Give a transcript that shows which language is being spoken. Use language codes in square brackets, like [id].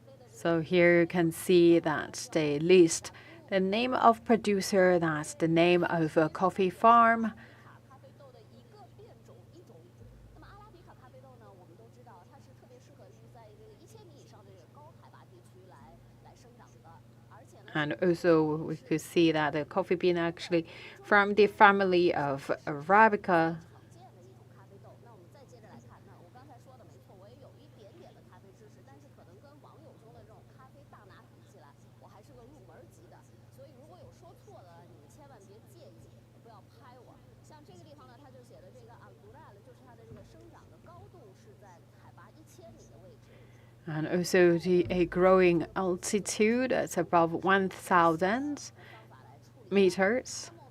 [en] So here you can see that they list the name of producer, that's the name of a coffee farm. [zh] 咖啡豆的一个变种一种。那么阿拉比卡咖啡豆呢，我们都知道它是特别适合于在这个1000米以上的这个高海拔地区来生长的，而且呢。 [en] And also we could see that the coffee bean actually from the family of Arabica. [zh] 常见的一种咖啡豆。那我们再接着来看，那我刚才说的没错，我也有一点点的咖啡知识，但是可能跟网友中的这种咖啡大拿比起来，我还是个入门级的。所以如果有说错的，你们千万别介意，不要拍我。像这个地方呢，它就写的这个altura，就是它的这个生长的高度是在海拔1000米的位置。 [en] And also a growing altitude, it's above 1,000 meters.